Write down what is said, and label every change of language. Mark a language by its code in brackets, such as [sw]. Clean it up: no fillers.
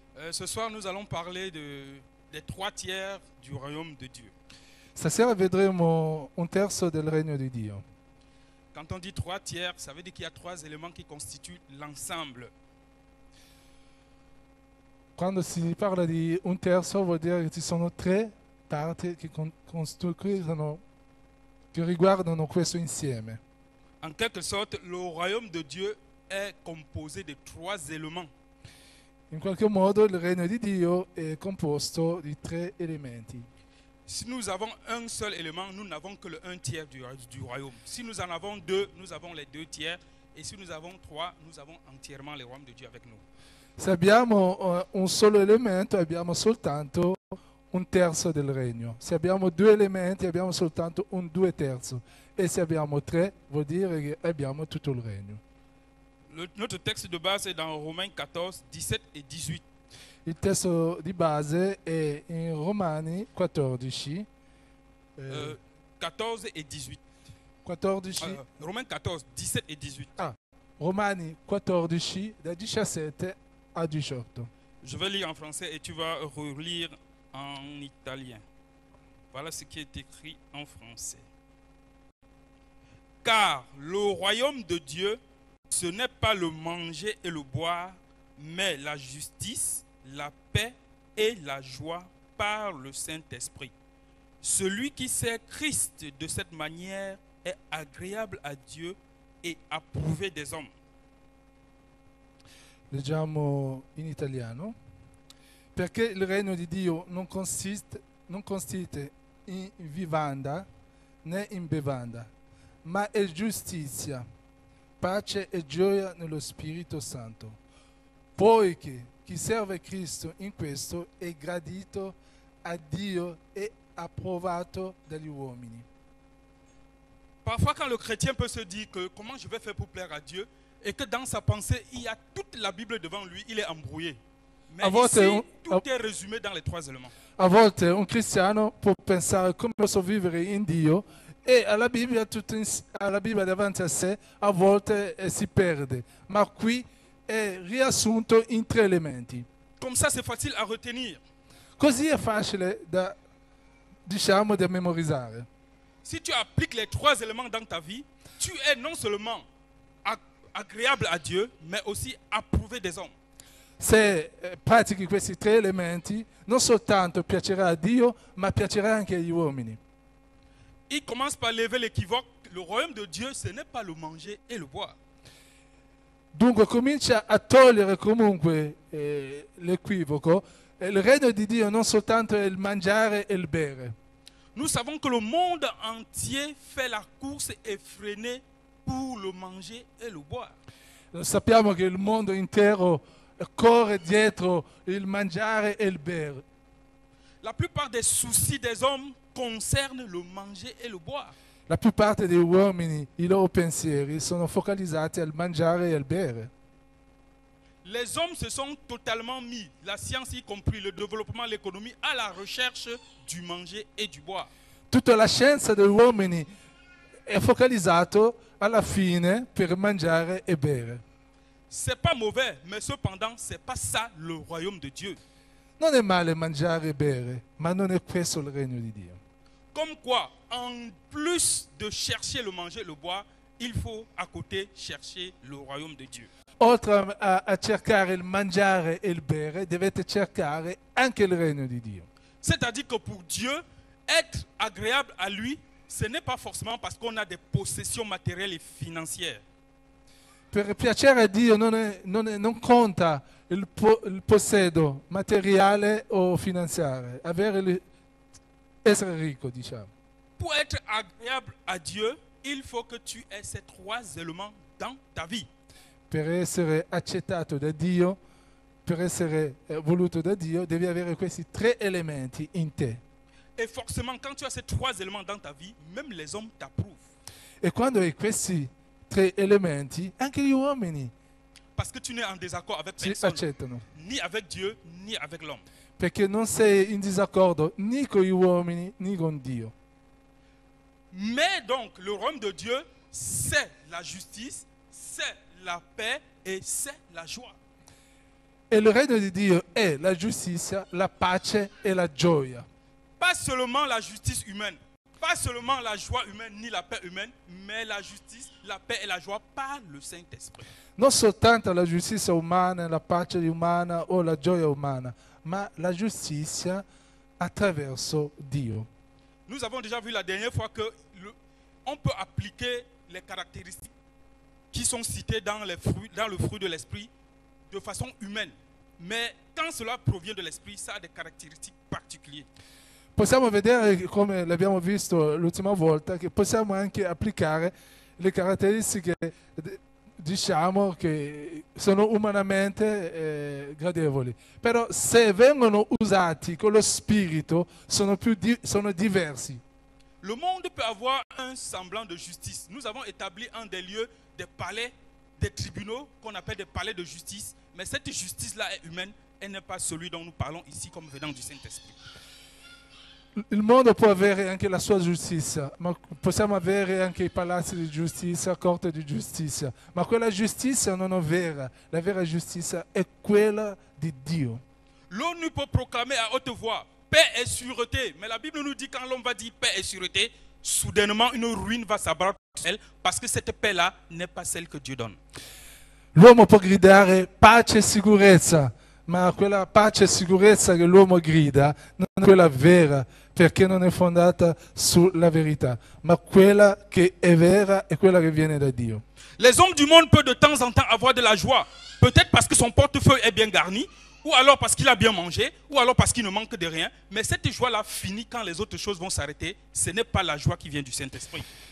[fr] Ce soir, nous allons parler des 3 tiers du royaume de Dieu. [it] Stasera vedremo un terzo del regno di Dio. [fr] Quand on dit 3 tiers, ça veut dire qu'il y a 3 éléments qui constituent l'ensemble. [it] Quando si parla di un terzo vuol dire che ci sono tre parti che costruiscono, che riguardano questo insieme. [fr] En quelque sorte, le royaume de Dieu est composé de 3 éléments. [it] In qualche modo il regno di Dio è composto di tre elementi. [fr] Si nous avons un seul élément, nous n'avons que le 1 tiers du royaume. Si nous en avons 2, nous avons les 2 tiers. Et si nous avons 3, nous avons entièrement le royaume de Dieu avec nous. [it] Se abbiamo un solo elemento abbiamo soltanto un terzo del regno. Se abbiamo due elementi abbiamo soltanto un 2/3. E se abbiamo tre vuol dire che abbiamo tutto il regno. [fr] Notre texte de base est dans Romains 14, 17 et 18. [it] Il testo di base è in Romani 14. [fr] 14 et 18. 14 Romains 14, 17 et 18. [it] Romani 14 da 17 a 18. [fr] Je vais lire en français et tu vas relire en italien. Voilà ce qui est écrit en français. Car le royaume de Dieu, ce n'est pas le manger et le boire, mais la justice, la paix et la joie par le Saint-Esprit. Celui qui sert Christ de cette manière est agréable à Dieu et approuvé des hommes. [it] Leggiamo in italiano. Perché il regno di Dio non consiste in vivanda né in bevanda, ma è giustizia, pace e gioia nello Spirito Santo. Poiché chi serve Cristo in questo è gradito a Dio e approvato dagli uomini. [fr] Parfois, quand le chrétien peut se dire que comment je vais faire pour plaire à Dieu, et que dans sa pensée, il y a toute la Bible devant lui, il est embrouillé. Mais ici, tout est résumé dans les 3 éléments. [it] A volte un cristiano può pensare come posso vivere in Dio e alla Bibbia davanti a sé a volte si perde, ma qui è riassunto in 3 elementi. [fr] Comme ça, c'est facile à retenir. [it] Così è facile da memorizzare. [fr] Si tu appliques les 3 éléments dans ta vie, tu es non seulement agréable à Dieu, mais aussi approuvé des hommes. [it] Se pratichi questi 3 elementi, non soltanto piacerà a Dio, ma piacerà anche agli uomini. [fr] Il commence par lever l'équivoque. Le royaume de Dieu, ce n'est pas le manger et le boire. [it] Dunque comincia a togliere comunque l'equivoco. Il regno di Dio non soltanto è il mangiare e il bere. [fr] Nous savons que le monde entier fait la course effrénée pour le manger et le boire. [it] Sappiamo che il mondo intero corre dietro il mangiare e il bere. [fr] La plupart des soucis des hommes concernent le manger et le boire. [it] La più parte degli uomini, i loro pensieri sono focalizzati al mangiare e al bere. [fr] Les hommes se sont totalement mis, la science y compris, le développement, l'économie, à la recherche du manger et du boire. [it] Tutta la scienza degli uomini è focalizzato alla fine per mangiare e bere. [fr] C'est pas mauvais, mais cependant, c'est pas ça le royaume de Dieu. [it] Non è male mangiare e bere, ma non è questo il regno di Dio. [fr] Comme quoi, en plus de chercher le manger et le boire, il faut à côté chercher le royaume de Dieu. [it] Oltre a cercare il mangiare e il bere, dovete cercare anche il regno di Dio. [fr] C'est-à-dire que pour Dieu, être agréable à lui, ce n'est pas forcément parce qu'on a des possessions matérielles et financières. [it] Per piacere a Dio non conta il possedo materiale o finanziario, essere ricco, diciamo. [fr] Pour être agréable à Dieu, il faut que tu aies ces 3 éléments dans ta vie. [it] Per essere accettato da Dio, per essere voluto da Dio, devi avere questi 3 elementi in te. [fr] Et forcément, quand tu as ces 3 éléments dans ta vie, même les hommes t'approuvent. [it] E quando hai questi 3 elementi, anche gli uomini [fr] parce que tu n'es en désaccord avec [it] ci [fr] personne, [it] accettano. [fr] ni avec Dieu, ni avec l'homme. [it] Perché non sei in disaccordo né con gli uomini né con Dio. [fr] Mais donc, le royaume de Dieu, c'est la justice, c'est la paix et c'est la joie. [it] E il regno di Dio è la giustizia, la pace e la gioia. [fr] Pas seulement la justice humaine, pas seulement la joie humaine ni la paix humaine, mais la justice, la paix et la joie par le Saint-Esprit. [it] Non soltanto la giustizia umana, la pace umana o la gioia umana, ma la giustizia attraverso Dio. [fr] Nous avons déjà vu la dernière fois que on peut appliquer les caractéristiques qui sont citées dans le fruit de l'esprit de façon humaine. Mais quand cela provient de l'esprit, ça a des caractéristiques particulières. [it] Possiamo vedere, come l'abbiamo visto l'ultima volta, che possiamo anche applicare le caratteristiche, diciamo, che sono umanamente gradevoli. Però se vengono usati con lo spirito sono diversi. [fr] Le monde peut avoir un semblant de justice. Nous avons établi un des lieux, des palais, des tribunaux qu'on appelle des palais de justice. Mais cette justice-là est humaine, elle n'est pas celui dont nous parlons ici comme venant du Saint-Esprit. [it] Il mondo può avere anche la sua giustizia, ma possiamo avere anche i palazzi di giustizia, corte di giustizia, ma quella giustizia non è vera. La vera giustizia è quella di Dio. [fr] L'ONU peut proclamer à haute voix paix et sûreté, mais la Bible nous dit quand l'homme va dire paix et sûreté, soudainement une ruine va s'abattre sur elle parce que cette paix-là n'est pas celle que Dieu donne. [it] L'uomo può gridare pace e sicurezza, ma quella pace e sicurezza che l'uomo grida non è quella vera, perché non è fondata sulla verità, ma quella che è vera è quella che viene da Dio. [fr] Les hommes du monde peuvent de temps en temps avoir de la joie, peut-être parce que son portefeuille est bien garni, ou alors parce qu'il a bien mangé, ou alors parce qu'il ne manque de rien, mais cette joie-là finit quand les autres choses vont s'arrêter. Ce n'est pas la joie qui vient du Saint-Esprit.